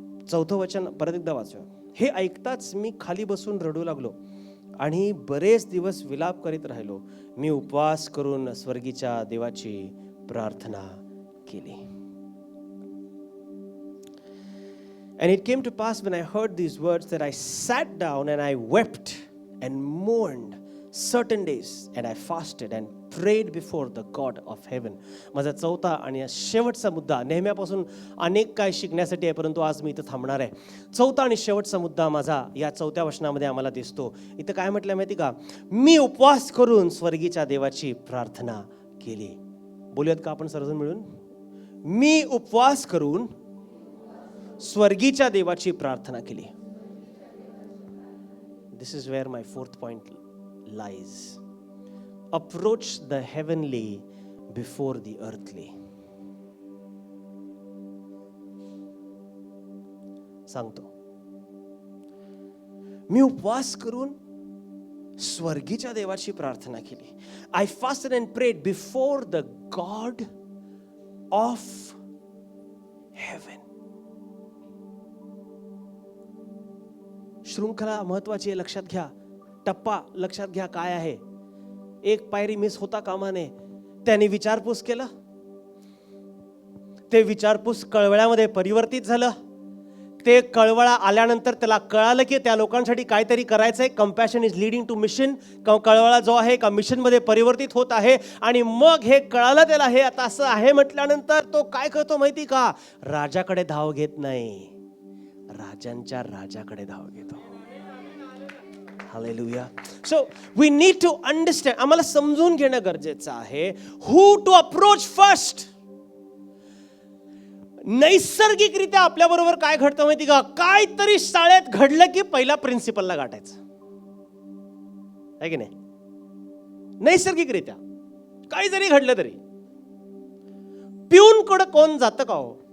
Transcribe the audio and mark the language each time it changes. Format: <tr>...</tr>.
<mr>4थं वचन परत एकदा वाचूया. हे ऐकताच मी खाली बसून रडू लागलो आणि बरेच दिवस विलाप करीत राहिलो. मी उपवास करून स्वर्गीच्या देवाची प्रार्थना केली.</mr> <en>And it came to pass when I heard these words that I sat down and I wept and mourned certain days and I fasted and prayed before the God of heaven.</en> <mr>माझा चौथा आणि शेवटचा मुद्दा, नेहमीपासून अनेक काय शिकण्यासाठी आहे, परंतु आज मी इथं थांबणार आहे. चौथा आणि शेवटचा मुद्दा माझा या 4थ्या वचनामध्ये आम्हाला दिसतो. इथं काय म्हटलं माहिती का? मी उपवास करून स्वर्गीच्या देवाची प्रार्थना केली. बोलूयात का आपण सर्वजण मिळून? मी उपवास करून स्वर्गीच्या देवाची प्रार्थना केली.</mr> <en>This is where my fourth point lies. Approach the heavenly before the earthly.</en> <mr>सांगतो, मी उपवास करून स्वर्गीच्या देवाची प्रार्थना केली.</mr> <en>I fasted and prayed before the God of heaven.</en> <mr>शृंखला महत्वाची आहे, लक्षात घ्या. टप्पा लक्षात घ्या काय आहे. एक पायरी मिस होता कामा नये. त्याने विचारपूस केलं, ते विचारपूस कळवळ्यामध्ये परिवर्तित झालं. ते कळवळा आल्यानंतर त्याला कळालं की त्या लोकांसाठी काहीतरी करायचंय.</mr> <en>Compassion is leading to mission.</en> <mr>कळवळा जो आहे का मिशन मध्ये परिवर्तित होत आहे. आणि मग हे कळालं त्याला, हे आता असं आहे म्हटल्यानंतर तो काय करतो माहिती का? राजाकडे धाव घेत नाही, राजांच्या राजाकडे धाव घेतो. Hallelujah.</mr> <en>So we need to understand,</en> <mr>आम्हाला समजून घेणं गरजेचं आहे</mr> <en>who to approach first.</en> <mr>नैसर्गिकरित्या आपल्या बरोबर काय घडतं माहिती का? काहीतरी शाळेत घडलं की पहिला प्रिन्सिपलला गाठायचं, आहे की नाही? नैसर्गिकरित्या काही जरी घडलं तरी पिऊन कडे कोण जातं का हो?</mr>